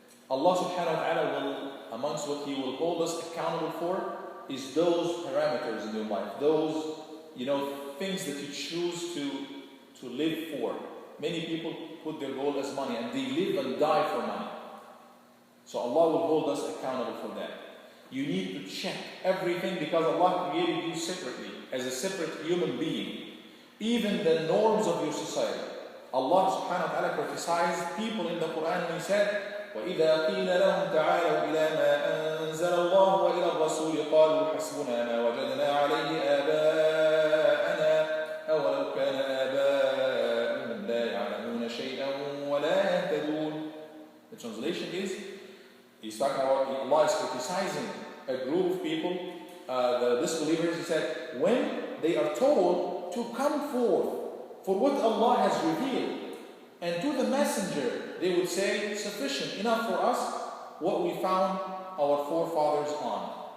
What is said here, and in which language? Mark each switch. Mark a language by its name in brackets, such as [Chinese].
[English] Allah subhanahu wa ta'ala will, amongst what He will hold us accountable for, is those parameters in your life, those things that you choose to live for. Many people put their goal as money, and they live and die for money. So Allah will hold us accountable for that. You need to check everything, because Allah created you separately, as a separate human being. Even the norms of your society. [Arabic] Allah subhanahu wa ta'ala criticized people in the Quran when He said, وَإِذَا قِيلَ لَهُمْ تَعَالَوْا إِلَى مَا أَنزَلَ اللَّهُ وَإِلَى الرَّسُولِ قَالُوا حَسْبُنَا مَا وَجَدْنَا عَلَيْهِ آبَاءَنَا أَوَلَوْ كَانَ آبَاؤُهُمْ لَا يَعْلَمُونَ شَيْئًا وَلَا يَهْتَدُونَ. [English] The translation is, He's talking about, Allah is criticizing a group of people the disbelievers, he said, when they are told to come forth for what Allah has revealed, and to the messenger, they would say, sufficient, enough for us, what we found our forefathers on.